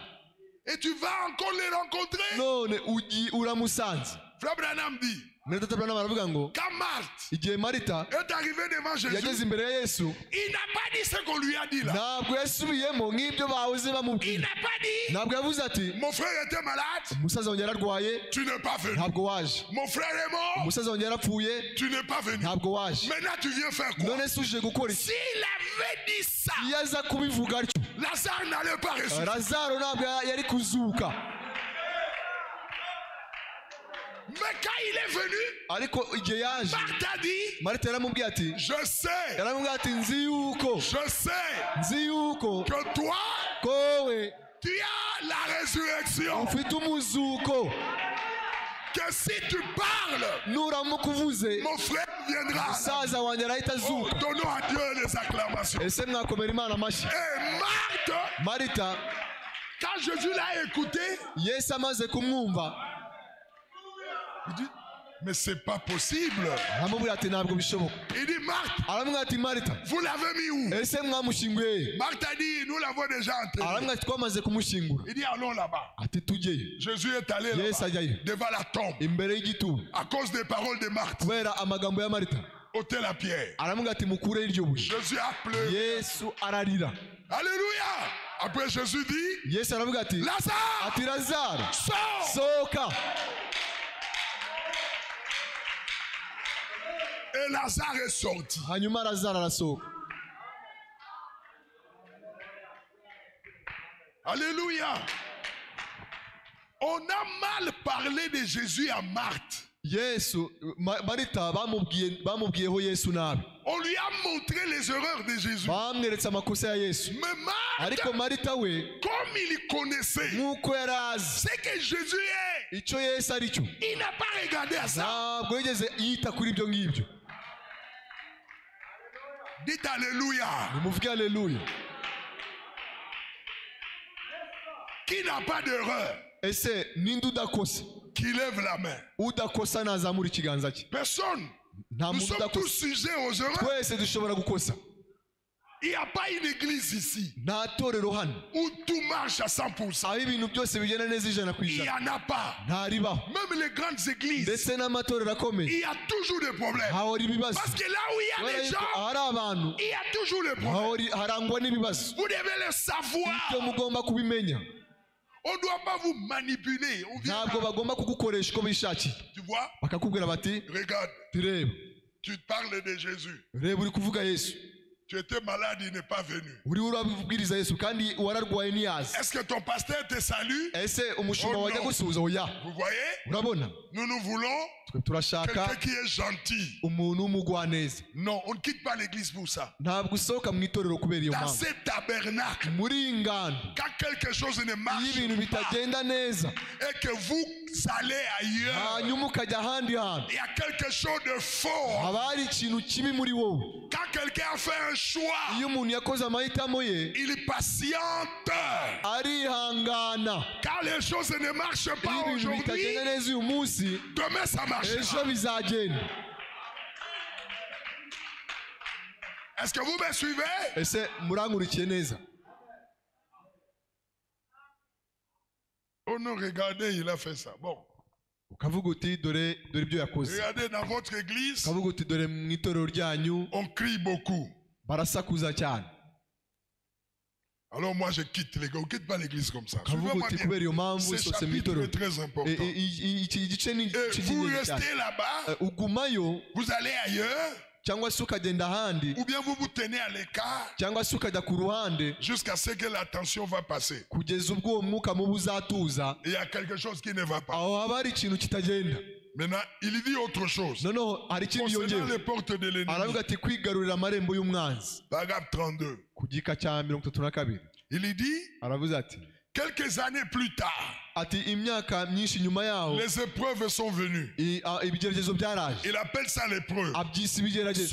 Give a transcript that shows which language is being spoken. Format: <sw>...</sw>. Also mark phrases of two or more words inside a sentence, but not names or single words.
<fr>Et tu vas encore les rencontrer.</fr> <rw>none uramusanze.</rw> <fr>Frère Branham dit,</fr> <rw>mwene tata Branham aravuga ngo</rw> <fr>quand Marthe</fr> <rw>igihe Marita</rw> <fr>est arrivé devant</fr> <rw>yageze</rw> <fr>Jésus,</fr> <rw>imbere ya Yesu</rw> <fr>il n'a pas dit ce qu'on lui a dit là.</fr> <rw>ntabwo yasubiyemo nk'ibyo bahoze</rw> <fr>Il</fr> <rw>bamubwira.</rw> <fr>n'a pas dit,</fr> <rw>ntabwo yavuze ati</rw> <fr>mon frère était malade,</fr> <rw>umusaza wanjye yararwaye</rw> <fr>tu n'es pas venu.</fr> <rw>ntabwo waje,</rw> <fr>Mon frère est mort,</fr> <rw>umusaza wanjye yarapfuye</rw> <fr>tu n'es pas venu.</fr> <rw>ntabwo waje.</rw> <fr>Maintenant tu viens faire quoi?</fr> <rw>none se uje gukora iki?</rw> <fr>S'il avait dit ça,</fr> <rw>iyo aza kubivuga atyo</rw> <fr>Lazare n'allait pas ressusciter.</fr> <rw>Lazaro ntabwo yari kuzuka.</rw> <fr>Mais quand il est venu,</fr> <rw>ariko igihe yaje</rw> <fr>Marthe a dit,</fr> <rw>Marita yaramubwiye ati</rw> <fr>je sais</fr> <rw>yaramubwiye ati nzi yuko</rw> <fr>que toi,</fr> <rw>kowe</rw> <fr>tu as la résurrection.</fr> <rw>ufite umuzuko,</rw> <fr>Que si tu parles,</fr> <rw>nuramuka uvuze</rw> <fr>mon frère viendra.</fr> <rw>umusaza wanjye arahita Oh, azuka.</rw> <fr>donnons à Dieu les acclamations.</fr> <rw>ese mwakomera Imana amashyi.</rw> <fr>Et Marthe,</fr> <rw>Marita</rw> <fr>quand Jésus l'a écouté,</fr> <rw>Yesu amaze kumwumva</rw> <fr>il dit, mais c'est pas possible.</fr> <rw>aramubwira ati ntabwo bishoboka.</rw> <fr>Il dit, Marthe,</fr> <rw>aramubwira ati Marita</rw> <fr>vous l'avez mis où?</fr> <rw>ese mwamushyinguye?</rw> <fr>Marthe a dit, nous l'avons déjà enterré.</fr> <rw>aramubwira ati twamaze kumushyingura.</rw> <fr>Il dit, allons là-bas.</fr> <rw>ati tujyeyo.</rw> <fr>Jésus est allé</fr> <rw>Yesu</rw> <fr>là-bas,</fr> <rw>ajyayo</rw> <fr>devant la tombe,</fr> <rw>imbere y'igituba</rw> <fr>à cause des paroles de Marthe.</fr> <rw>kubera amagambo ya Marita.</rw> <fr>Ôtez la pierre.</fr> <rw>aramubwira ati mukureho iryo buye.</rw> <fr>Jésus a pleuré.</fr> <rw>Yesu ararira.</rw> <fr>Alléluia. Après Jésus dit,</fr> <rw>Yesu aravuga ati</rw> <fr>Lazare,</fr> <rw>ati Lazaro</rw> <fr>sors.</fr> <rw>sohoka.</rw> <fr>Et Lazare est sorti.</fr> <rw>hanyuma Lazaro arasohoka.</rw> <fr>Alléluia. On a mal parlé de Jésus à Marthe.</fr> <rw>Yesu Marita bamubwiyeho Yesu nabi.</rw> <fr>On lui a montré les erreurs de Jésus.</fr> <rw>bamweretse amakosa ya Yesu.</rw> <fr>Mais Marthe,</fr> <rw>ariko Marita we</rw> <fr>comme il connaissait</fr> <rw>nk'uko yari azi</rw> <fr>ce que Jésus est,</fr> <rw>icyo Yesu ari cyo,</rw> <fr>il n'a pas regardé à ça.</fr> <rw>ntabwo yigeze yita kuri ibyo ngibyo.</rw> <fr>Dites Alléluia.</fr> <rw>nimuvuge haleluya.</rw> <fr>Qui n'a pas d'erreur,</fr> <rw>ese ninde udakosa?</rw> <fr>qui lève la main.</fr> <rw>udakosa nazamura ikiganza cye.</rw> <fr>Personne.</fr> <rw>nta</rw> <fr>Nous</fr> <rw>muntu</rw> <fr>sommes tous</fr> <rw>udakosa.</rw> <fr>sujets aux erreurs.</fr> <rw>twese dushobora gukosa.</rw> <fr>Il n'y a pas une église ici</fr> <rw>nta torero hano</rw> <fr>où tout marche à 100%.</fr> <rw>aho ibintu byose bigenda neza ijana ku</rw> <fr>Il n'y</fr> <rw>ijana.</rw> <fr>en a pas.</fr> <rw>ntaribaho.</rw> <fr>Même les grandes églises,</fr> <rw>ndetse n'amatorero akomeye</rw> <fr>il y a toujours des problèmes.</fr> <rw>hahora ibibazo.</rw> <fr>Parce que là où il y a</fr> <rw>kubera</rw> <fr>des</fr> <rw>yuko</rw> <fr>gens,</fr> <rw>ahari abantu</rw> <fr>il y a toujours des problèmes.</fr> <rw>harangwa n'ibibazo.</rw> <fr>Vous devez le savoir.</fr> <rw>ibyo mugomba kubimenya.</rw> <fr>On ne doit pas vous manipuler. On vient</fr> <rw>ntabwo</rw> <fr>là,</fr> <rw>bagomba kugukoresha uko bishakiye.</rw> <fr>tu vois,</fr> <rw>bakakubwira bati</rw> <fr>regarde,</fr> <rw>turebe,</rw> <fr>tu parles de Jésus.</fr> <rw>reba uri kuvuga Yesu,</rw> <fr>Tu étais malade, il n'est pas venu.</fr> <rw>uri urabibwiriza Yesu kandi wararwaye ntiyazi.</rw> <fr>Est-ce que ton pasteur te salue?</fr> <rw>ese umushumba Oh, wajya no. gusuhuza oya?</rw> <fr>Vous voyez?</fr> <rw>urabona</rw> <fr>Nous voulons</fr> <rw>twe turashaka</rw> <fr>quelqu'un qui est gentil.</fr> <rw>umuntu w'umugwaneza.</rw> <fr>Non, on ne quitte pas l'église pour ça.</fr> <rw>ntabwo usohoka mu itorero kubera iyo</rw> <fr>Dans</fr> <rw>mpamvu.</rw> <fr>ce tabernacle,</fr> <rw>muri iyi ngando</rw> <fr>quand quelque chose ne</fr> <rw>iyo</rw> <fr>marche</fr> <rw>ibintu</rw> <fr>pas</fr> <rw>bitagenda neza</rw> <fr>et que vous allez ailleurs,</fr> <rw>hanyuma ukajya ahandi hantu,</rw> <fr>il y a quelque chose de fort.</fr> <rw>haba hari ikintu kibi muri wowe.</rw> <fr>Quand quelqu'un a fait un choix,</fr> <rw>iyo umuntu yakoze amahitamo ye</rw> <fr>il patiente.</fr> <rw>arihangana.</rw> <fr>Quand les choses ne marchent pas</fr> <rw>iyo ibintu</rw> <fr>aujourd'hui,</fr> <rw>bitagenda neza uyu munsi,</rw> <fr>demain ça</fr> <rw>ejo</rw> <fr>marchera.</fr> <rw>bizagenda.</rw> <fr>Est-ce que vous me suivez?</fr> <rw>ese murankurikiye neza?</rw> <fr>Oh non, regardez, il a fait ça. Bon,</fr> <rw>ukavuga uti dore ibyo yakoze.</rw> <fr>regardez dans votre église,</fr> <rw>ukavuga uti dore mu itorero ryanyu</rw> <fr>on crie beaucoup.</fr> <rw>barasakuza cyane.</rw> <fr>Alors moi je quitte l'église. On ne quitte pas l'église comme ça.</fr> <rw>ukavuga</rw> <fr>Suivez-moi</fr> <rw>uti</rw> <fr>bien.</fr> <rw>kubera iyo mpamvu</rw> <fr>Ce</fr> <rw>isose mu</rw> <fr>chapitre</fr> <rw>itorero.</rw> <fr>est très important.</fr> <rw>iki gice ni</rw> <fr>Et vous</fr> <rw>cy'ingenzi cyane.</rw> <fr>restez là-bas,</fr> <rw>ugumayo</rw> <fr>vous allez ailleurs,</fr> <rw>cyangwa se ukagenda ahandi</rw> <fr>ou bien vous vous tenez à l'écart</fr> <rw>cyangwa se ukajya ku ruhande</rw> <fr>jusqu'à ce que la tension va passer.</fr> <rw>kugeza ubwo uwo mwuka mubi uzatuza,</rw> <fr>Il y a quelque chose qui ne va pas.</fr> <rw>aho haba hari ikintu kitagenda.</rw> <fr>Maintenant, il dit autre chose.</fr> <rw>noneho hari ikindi</rw> <fr>Concernant les</fr> <rw>yongewe,</rw> <fr>portes de l'ennemi.</fr> <rw>aravuga ati kwigarurira amarembo y'umwanzi.</rw> <fr>Paragraphe 32.</fr> <rw>Ku gika cya 32</rw> <fr>Il dit,</fr> <rw>aravuze ati</rw> <fr>quelques années plus tard,</fr> <rw>ati imyaka myinshi nyuma yaho</rw> <fr>les épreuves sont venues.</fr> <rw>ibigeragezo byaraje.</rw> <fr>Il appelle ça l'épreuve.</fr> <rw>abyise ibigeragezo</rw>